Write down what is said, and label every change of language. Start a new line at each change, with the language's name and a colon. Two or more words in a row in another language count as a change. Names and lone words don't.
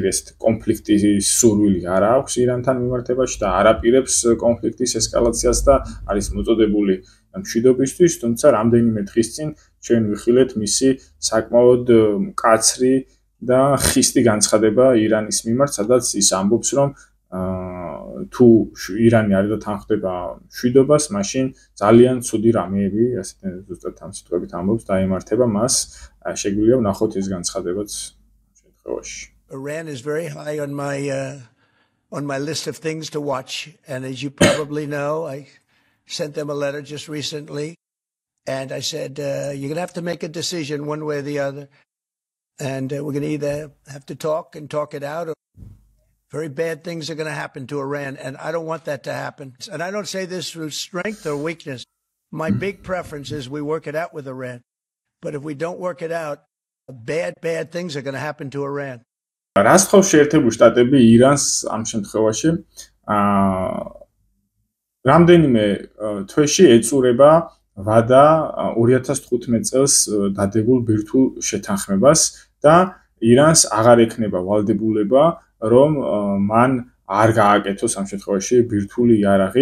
Georgian: ეს კონფლიქტის სურვილი არ აქვს ირანთან მიმართებაში და არ აპირებს კონფლიქტის ესკალაციას და არის მოწოდებული მშვიდობისთვის, თუმცა რამდენიმე დღის წინ ჩვენ ვიხილეთ მისი საკმაოდ მკაცრი და ხისტი განცხადება ირანის მიმართ, სადაც ის ამბობს, რომ თუ ირანი არ დათანხმდება მშვიდობას, მაშინ ძალიან ცუდი რამეები, ასეთ ზუსტად ამ სიტყვებით ამბობს, დაემართება მას. შეგვიძლია ვნახოთ ეს განცხადებაც შემთხვევაში.
English: Iran is very high on my list of things to watch, and as you probably know, I sent them a letter just recently, and I said, you're going to have to make a decision one way or the other, and we're going to either have to talk it out, or very bad things are going to happen to Iran, and I don't want that to happen. And I don't say this through strength or weakness. My big preference is we work it out with Iran, but if we don't work it out, bad things are going to happen to Iran.
Georgian: რას თხოვს შეერთებული შტატები ირანს ამ შემთხვევაში? რამდენიმე თვეში ეწურება ვადა 2015 წელს დადებულ ბირთვულ შეთანხმებას და ირანს აღარ ექნება ვალდებულება, რომ მან არ გააკეთოს ამ შემთხვევაში ბირთვული იარაღი.